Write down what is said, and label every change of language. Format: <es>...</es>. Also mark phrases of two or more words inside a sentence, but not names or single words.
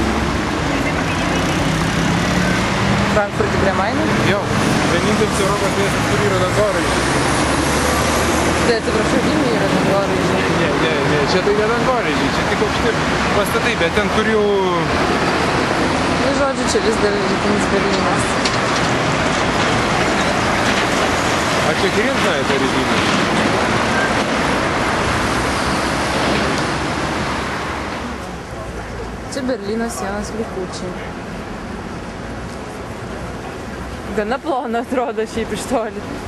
<lt>Frankfurte prie Maino? Jo, vienintelis Europos miestas, kur yra dangoraižiai. Tai atsiprašau, Vilniuje yra dangoraižiai. Ne, čia tai ne dangoraižiai, čia tik aukšti pastatai, bet ten kur jau... Nu, žodžiu, čia vis dar rytinis Berlynas.</lt> <ru>А что, хрен знает о резине?</ru> <lt>Čia Berlyno sienos likučiai. Gana plona atrodo šiaip iš toli.</lt>